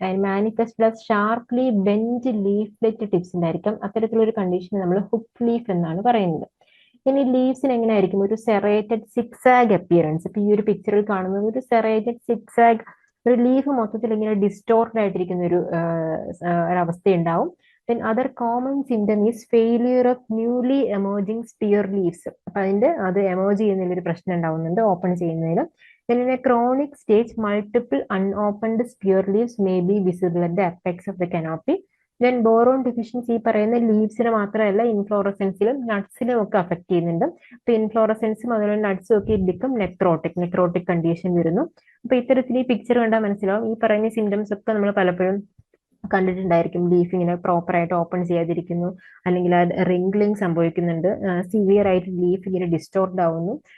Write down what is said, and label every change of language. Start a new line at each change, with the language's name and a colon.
English: and manifest as sharply bent leaflet tips
Malayalam: ഉണ്ടായിരിക്കാം. അത്തരത്തിലൊരു condition നമ്മൾ ഹുക്ക് ലീഫ് എന്നാണ് പറയുന്നത്. ഇനി ലീവ്സിന് എങ്ങനെയായിരിക്കും? ഒരു സെറേറ്റഡ് സിക്സാഗ് അപ്പിയറൻസ്. ഇപ്പൊ ഈ ഒരു പിക്ചറിൽ കാണുന്നത് ഒരു സെറേറ്റഡ് സിക്സാഗ്, ഒരു ലീഫ് മൊത്തത്തിൽ ഇങ്ങനെ ഡിസ്റ്റോർഡ് ആയിട്ടിരിക്കുന്ന ഒരു അവസ്ഥ ഉണ്ടാവും.
English: Then other common symptom is failure of newly emerging spear leaves.
Malayalam: അപ്പൊ അത് എമേർജ് ചെയ്യുന്നതിൽ ഒരു പ്രശ്നം ഉണ്ടാവുന്നുണ്ട് ഓപ്പൺ ചെയ്യുന്നതിൽ.
English: Then in a chronic stage, multiple unopened spear leaves may be visible at the apex of the canopy.
Malayalam: Then boron deficiency പറയുന്ന ലീവ്സിന് മാത്രമല്ല ഇൻഫ്ലോറസെൻസിലും നട്ട്സിലും ഒക്കെ അഫക്ട് ചെയ്യുന്നുണ്ട്. അപ്പൊ ഇൻഫ്ലോറസെൻസും അതുപോലെ നട്ട്സും ഒക്കെ ഇതിക്കും നെക്രോട്ടിക് കണ്ടീഷൻ വരുന്നു. അപ്പൊ ഇത്തരത്തിൽ ഈ പിക്ചർ കണ്ടാൽ മനസ്സിലാവും ഈ പറയുന്ന സിംറ്റംസ് ഒക്കെ നമ്മൾ പലപ്പോഴും കണ്ടിട്ടുണ്ടായിരിക്കും. ലീഫ് ഇങ്ങനെ പ്രോപ്പർ ആയിട്ട് ഓപ്പൺ ചെയ്യാതിരിക്കുന്നു, അല്ലെങ്കിൽ റിംഗ്ലിംഗ് സംഭവിക്കുന്നുണ്ട്, സിവിയർ ആയിട്ട് ലീഫ് ഇങ്ങനെ ഡിസ്റ്റോർഡ് ആവുന്നു.